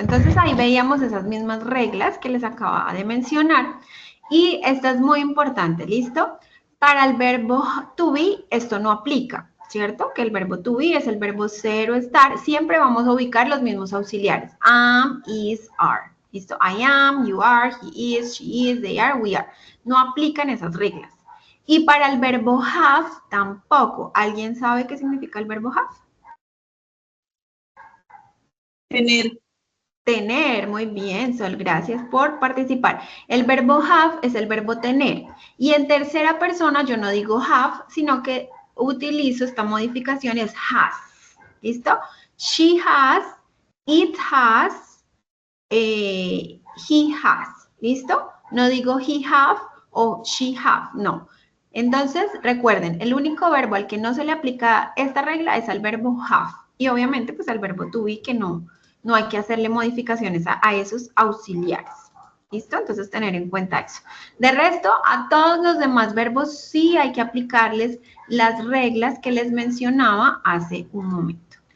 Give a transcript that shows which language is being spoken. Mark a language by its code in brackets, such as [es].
[es] Entonces ahí veíamos esas mismas reglas que les acababa de mencionar. Y esta es muy importante, ¿listo? Para el verbo to be, esto no aplica, ¿cierto? Que el verbo to be es el verbo ser o estar. Siempre vamos a ubicar los mismos auxiliares. Am, is, are. ¿Listo? [en] I am, you are, he is, she is, they are, we are. [es] No aplican esas reglas. Y para el verbo have, tampoco. ¿Alguien sabe qué significa el verbo have? Tener. Tener, muy bien, Sol, gracias por participar. El verbo have es el verbo tener. Y en tercera persona yo no digo have, sino que utilizo esta modificación, es has. ¿Listo? [en] She has, it has, he has. [es] ¿Listo? No digo he have o she have, no. Entonces, recuerden, el único verbo al que no se le aplica esta regla es al verbo have. Y obviamente, pues al verbo to be, que no hay que hacerle modificaciones a esos auxiliares. ¿Listo? Entonces, tener en cuenta eso. De resto, a todos los demás verbos sí hay que aplicarles las reglas que les mencionaba hace un momento.